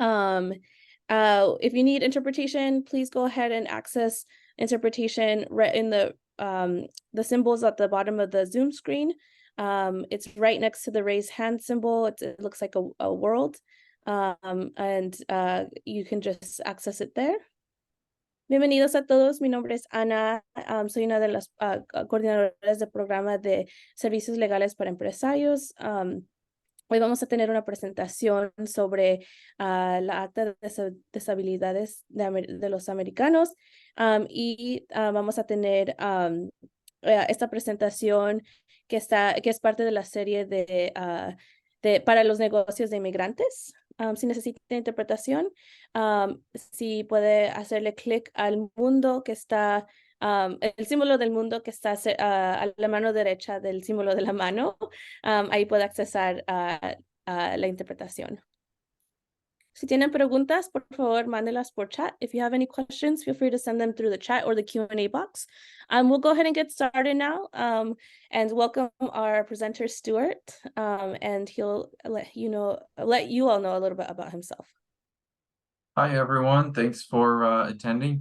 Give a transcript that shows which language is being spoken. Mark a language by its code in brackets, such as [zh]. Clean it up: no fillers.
[en] If you need interpretation, please go ahead and access interpretation right in the symbols at the bottom of the Zoom screen. It's right next to the raise hand symbol. It looks like a world, and you can just access it there. [es] Bienvenidos a todos. Mi nombre es Ana. Soy una de las coordinadoras del programa de servicios legales para empresarios. Hoy vamos a tener una presentación sobre la Acta de Disabilidades de los Americanos y vamos a tener esta presentación que es parte de la serie para los negocios de inmigrantes. Si necesita interpretación, si puede hacerle clic al mundo que está el símbolo del mundo que está a la mano derecha del símbolo de la mano, ahí puede accesar a la interpretación. Si tienen preguntas, por favor, mándelas por chat. [en] If you have any questions, feel free to send them through the chat or the Q&A box. We'll go ahead and get started now and welcome our presenter, Stuart, and he'll let you all know a little bit about himself. Hi, everyone. Thanks for attending.